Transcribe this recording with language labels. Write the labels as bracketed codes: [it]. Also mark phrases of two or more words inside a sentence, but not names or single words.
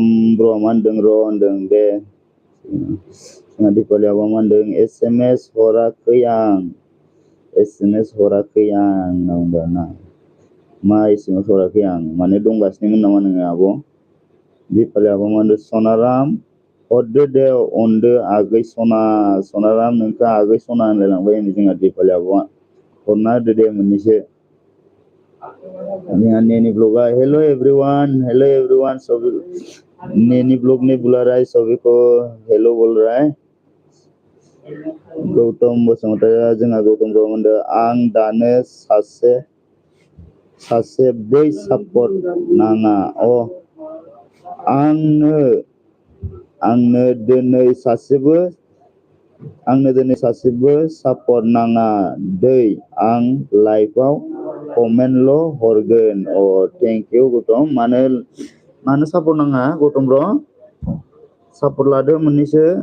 [brx] ब्र'आ मा होनदों र' होनदों दे जोंहा दिपालि आब'आ मा होनदों SMS हराखै आं SMS हराखै आं होनना बुंदों ना मा SMS हराखै आं माने दंगासिनोमोन नामा नोङो आब' दिपालि आब'आ मा होनदों सनाराम हरदो दे अनदो आगै सनाराम नोंखौ आगै सना होनलायलांबाय जोंहा दिपालि आब'आ हरना होदो दे मोननैसो जोंहा नेनि ब्लगआ [en] hello everyone [hi] सभी नेनी ब्लॉग ने बुला रहा है सभी को हेलो बोल रहा है [brx] गौतम basumataryy जोंहा गौतम ब्रह्म होनदों आं दानो सासे बै सापर्ट नाङा आंनो दिनै सासेबो सापर्ट नाङा दै आं लाइभआव कमेन्टल' हरगोन [en] thank you [brx] गौतम मानो सापर्ट नाङा गौतम ब्र सापर्ट लादो मोननैसो